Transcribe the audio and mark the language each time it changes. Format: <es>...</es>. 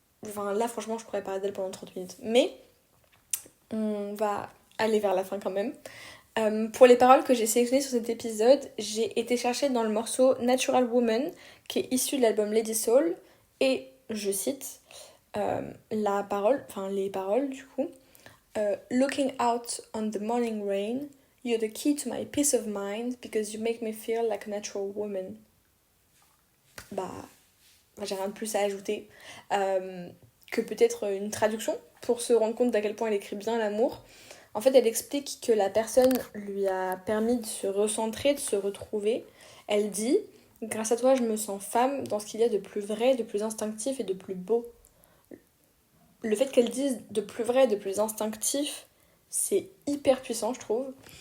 <fr>Enfin là franchement je pourrais parler d'elle pendant 30 minutes. Mais on va aller vers la fin quand même. Pour les paroles que j'ai sélectionnées sur cet épisode, j'ai été chercher dans le morceau Natural Woman, qui est issu de l'album Lady Soul, et je cite les paroles du coup.</fr> <en>Looking out on the morning rain, you're the key to my peace of mind because you make me feel like a natural woman.</en> <fr>Bah, j'ai rien de plus à ajouter que peut-être une traduction pour se rendre compte d'à quel point elle écrit bien l'amour. En fait, elle explique que la personne lui a permis de se recentrer, de se retrouver. Elle dit « Grâce à toi, je me sens femme dans ce qu'il y a de plus vrai, de plus instinctif et de plus beau. » Le fait qu'elle dise de plus vrai, de plus instinctif, c'est hyper puissant, je trouve.</fr>